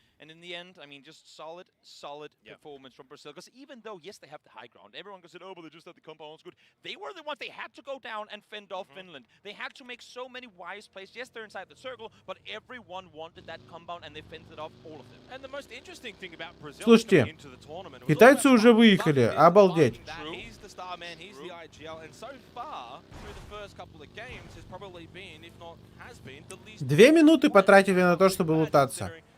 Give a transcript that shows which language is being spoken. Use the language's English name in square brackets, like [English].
[English] And in the end, I mean, just solid performance from Brazil. Because even though, yes, they have the high ground, everyone goes, oh, but they just had the compounds good. They were the ones, they had to go down and fend off Finland. They had to make so many wise plays. Yes, they're inside the circle, but everyone wanted that compound and they fended off all of them. And the most interesting thing about Brazil [Russian] Слушайте, китайцы уже выехали, обалдеть. [English] He's the star man, he's the IGL, and so far, through the first couple of games, has probably been, if not has been, the least... [Russian] 2 минуты потратили на то, чтобы лутаться.